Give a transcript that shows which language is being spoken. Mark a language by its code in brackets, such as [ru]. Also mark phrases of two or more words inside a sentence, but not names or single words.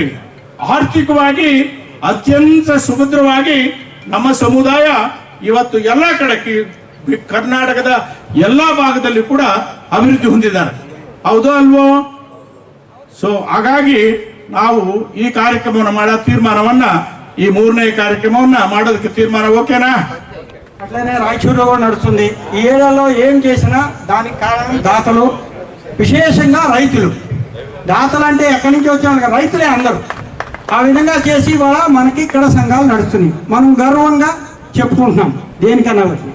[kn] ಆರ್ಥಿಕವಾಗಿ ಅತ್ಯಂತ ಸುಭದ್ರವಾಗಿ ನಮ್ಮ ಸಮುದಾಯ ಇವತ್ತು ಎಲ್ಲ ಕಡೆಗೆ ಕರ್ನಾಟಕದ ಎಲ್ಲ ಭಾಗದಲ್ಲಿ ಕೂಡ ಅಭಿವೃದ್ಧಿ ಹೊಂದಿದ್ದಾರೆ. ಹೌದೋ ಅಲ್ವೋ? ಸೊ ಹಾಗಾಗಿ ನಾವು ಈ ಕಾರ್ಯಕ್ರಮವನ್ನು ಮಾಡೋ ತೀರ್ಮಾನವನ್ನ, ఈ 3ನೇ కార్యక్రమವನ್ನ ಮಾಡೋದಕ್ಕೆ ತೀರ್ಮಾನ ఓకేనా? [te] అట్లనే రాయచూరులో కూడా నడుస్తుంది. ఈ ఏరియాలో ఏం చేసినా దానికి కారణం దాతలు, విశేషంగా రైతులు. దాతలు అంటే ఎక్కడి నుంచి వచ్చారు? రైతులే అందరూ. ఆ విధంగా చేసి ఇవాళ మనకి ఇక్కడ సంఘాలు నడుస్తున్నాయి. మనం గర్వంగా చెప్పుకుంటున్నాం దేనికన్నా వచ్చి.